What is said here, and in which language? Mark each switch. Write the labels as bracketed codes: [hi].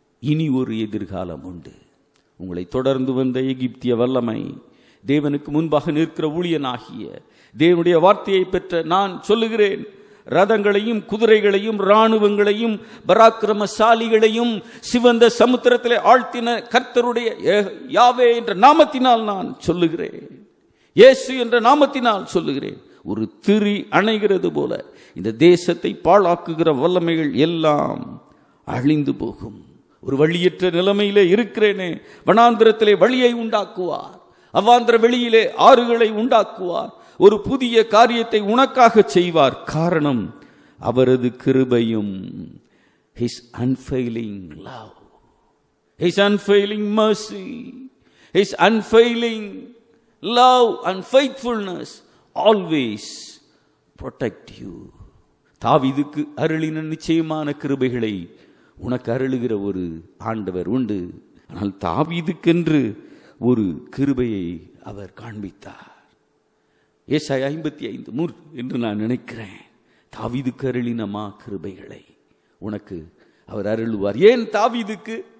[ta] இனி ஒரு எதிர்காலம் உண்டு. உங்களை தொடர்ந்து வந்த எகிப்திய வல்லமை, தேவனுக்கு முன்பாக நிற்கிற ஊழியனாகிய தேவனுடைய வார்த்தையை பெற்ற நான் சொல்லுகிறேன், ரதங்களையும் குதிரைகளையும் இராணுவங்களையும் பராக்கிரமசாலிகளையும் சிவந்த சமுத்திரத்திலே ஆழ்த்தின கர்த்தருடைய யாவே என்ற நாமத்தினால் நான் சொல்லுகிறேன், இயேசு என்ற நாமத்தினால் சொல்லுகிறேன், ஒரு திரி அணைகிறது போல இந்த தேசத்தை பாழாக்குகிற வல்லமைகள் எல்லாம் அழிந்து போகும். ஒரு வழியற்ற நிலைமையிலே இருக்கிறேனே, வனாந்திரத்திலே வழியை உண்டாக்குவார், அவ்வாந்திர வெளியிலே ஆறுகளை உண்டாக்குவார், ஒரு புதிய காரியத்தை உனக்காக செய்வார். காரணம் அவரது கிருபையும், [en] his unfailing love, his unfailing mercy, his unfailing love and faithfulness always protect you. [ta] தாவீதுக்கு அருளின நிச்சயமான கிருபைகளை உனக்கு அருளுகிற ஒரு ஆண்டவர் உண்டு. ஆனால் தாவீதுக்கென்று ஒரு கிருபையை அவர் காண்பித்தார். ஏசாயா 55:3 என்று நான் நினைக்கிறேன். தாவீதுக்கு அருளினமா கிருபைகளை உனக்கு அவர் அருளுவார். ஏன் தாவீதுக்கு?